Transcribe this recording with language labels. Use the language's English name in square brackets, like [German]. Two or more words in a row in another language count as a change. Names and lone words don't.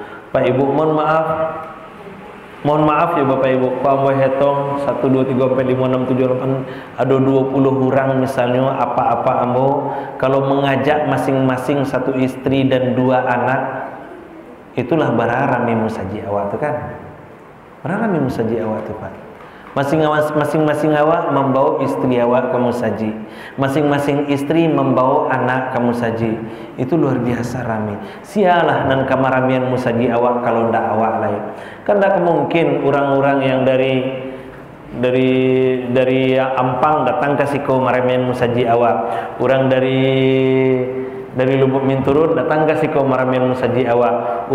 [Indonesian] Pak Ibu, mohon maaf ya Bapak Ibu, Pak Ambo hetong 1, 2, 3, 4, 5, 6, 7, 8, ada 20 orang misalnya, apa-apa Ambo, kalau mengajak masing-masing 1 istri dan 2 anak, itulah [Minangkabau] bararami musaji awak tu kan. Bararami musaji awak tu Pak. [Indonesian] Masing-masing awak membawa istri awak ke musaji, masing-masing istri membawa anak ke musaji. Itu luar biasa rame. [Minangkabau] Sialah nan kamaramian musaji awak kalau ndak awak lain. [Indonesian] Kan tak mungkin orang-orang yang dari Ampang datang ke [Minangkabau] Siko maramian musaji awak. [Indonesian] Orang dari Lubuk Minturun datang ke [Minangkabau] Siko maramian musaji awak.